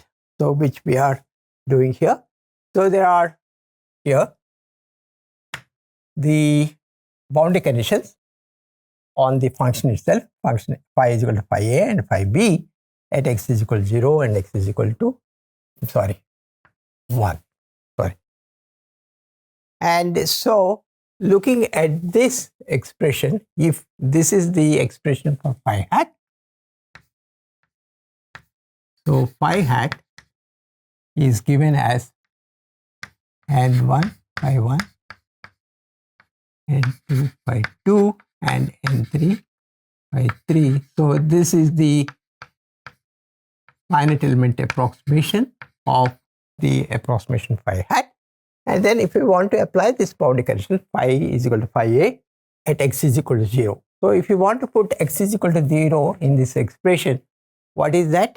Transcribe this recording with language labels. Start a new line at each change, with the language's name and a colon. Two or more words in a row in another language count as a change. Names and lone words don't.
English: So which we are doing here. So there are here the boundary conditions on the function itself, function phi is equal to phi a and phi b at x is equal to 0 and x is equal to, 1. And so looking at this expression, if this is the expression for phi hat, so phi hat is given as n1 phi 1, n2 phi 2, and n3 phi 3. So this is the finite element approximation of the approximation phi hat. And then if we want to apply this boundary condition, phi is equal to phi a at x is equal to 0. So if you want to put x is equal to 0 in this expression, what is that?